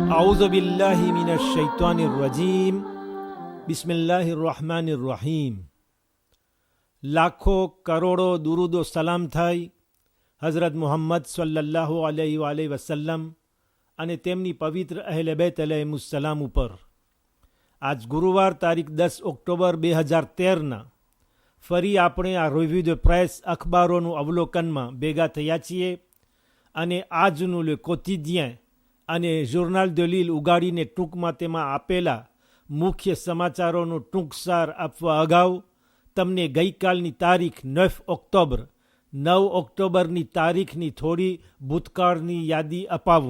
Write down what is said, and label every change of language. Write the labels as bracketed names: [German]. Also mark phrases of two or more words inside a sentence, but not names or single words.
[Arabic] أعوذ بالله من الشيطان الرجيم بسم الله الرحمن الرحيم. [Gujarati] લાખો કરોડો દુરૂદો સલામ થાય હઝરત મુહમ્મદ [Arabic] صلى الله عليه وسلم [Gujarati] અને તેમની પવિત્ર અહેલે બેત અલૈહિસ્સલામ ઉપર. આજ ગુરુવાર તારીખ 10 ઓક્ટોબર 2013ના ફરી આપણે આ રિવ્યુ ધ પ્રેસ અખબારોનું અવલોકનમાં ભેગા થયા છીએ અને આજનું લે કોતિદિયન અને જોર્નાલ દ લીલ ઉગાડીને ટૂંકમાં તેમાં આપેલા મુખ્ય સમાચારોનું ટૂંકસાર આપવા અગાઉ તમને ગઈકાલની તારીખ 9 ઓક્ટોબરની તારીખની થોડી ભૂતકાળની યાદી અપાવું.